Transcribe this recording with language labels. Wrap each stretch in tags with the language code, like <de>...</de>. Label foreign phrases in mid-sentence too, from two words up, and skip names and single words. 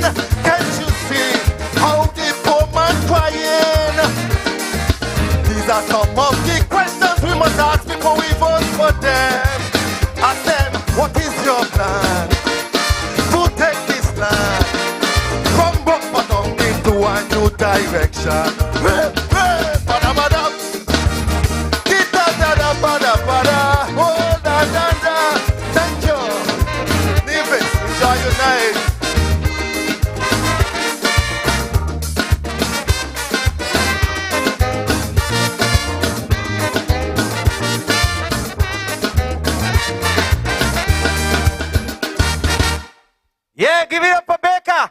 <en>Can't you see how the poor man crying? These are some of the questions we must ask before we vote for them. Ask them, what is your plan to take this land from rock bottom into a new direction? Bada bada, kita da bada bada, oh da da da. Thank you. Nevis, enjoy your night. Yeah, give it up for Baker.</en>